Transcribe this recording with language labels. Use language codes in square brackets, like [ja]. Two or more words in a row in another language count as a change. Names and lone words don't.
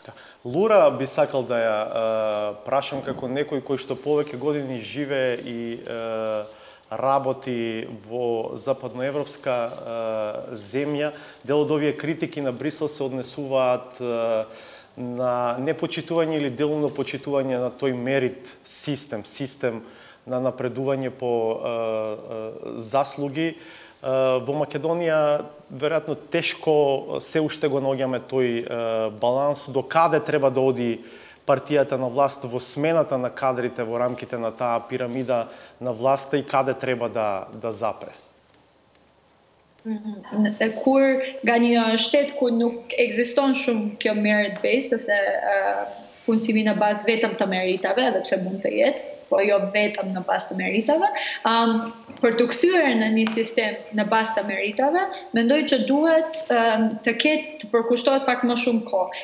[mk] Лура би сакал да ја прашам како некој кој што повеќе години живее и работи во западноевропска земја, дел од овие критики на Брисел се однесуваат на непочитување или делно почитување на тој мерит систем на напредување по заслуги. Во Македонија веројатно тешко се уште го наоѓаме тој баланс до каде треба да оди партијата на власт во смената на кадрите во рамките на таа пирамида на власта и каде треба да запре. [sq] Kur nga një shtet ku nuk ekziston shumë kjo [en] merit based [sq] ose punësimi në bazë vetëm të meritave, edhe pse mund të jetë, po jo vetëm në bazë të meritave, për të kthyer në një sistem në bazë të meritave, mendoj që duhet të ketë të përkushtohet pak më shumë kohë.